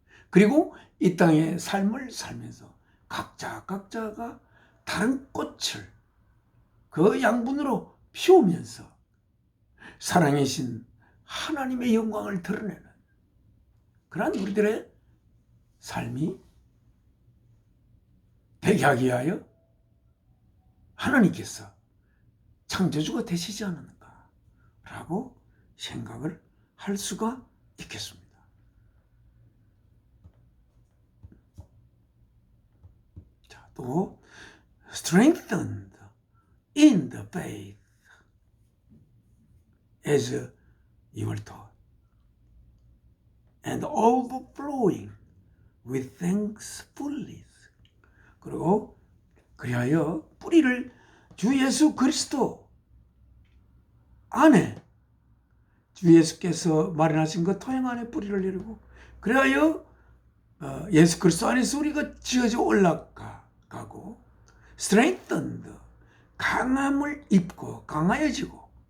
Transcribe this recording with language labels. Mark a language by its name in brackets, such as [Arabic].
[Korean] 그리고 이 땅의 삶을 살면서 각자가 다른 꽃을 그 양분으로 피우면서 사랑의 신 하나님의 영광을 드러내는 그러한 우리들의 삶이 되게 하기 위하여 하나님께서 창조주가 되시지 않았는가 라고 생각을 할 수가 있겠습니다. 자, 또 [English] strengthened in the faith as you were taught and overflowing with thankfulness. [Korean] 그리고 그리하여 뿌리를 주 예수 그리스도 안에 주 예수께서 마련하신 그 토양 안에 뿌리를 내리고 그리하여 예수 그리스도 안에서 우리가 지어져 올라가고 [English] strengthened [Korean] 강함을 입고 강하여지고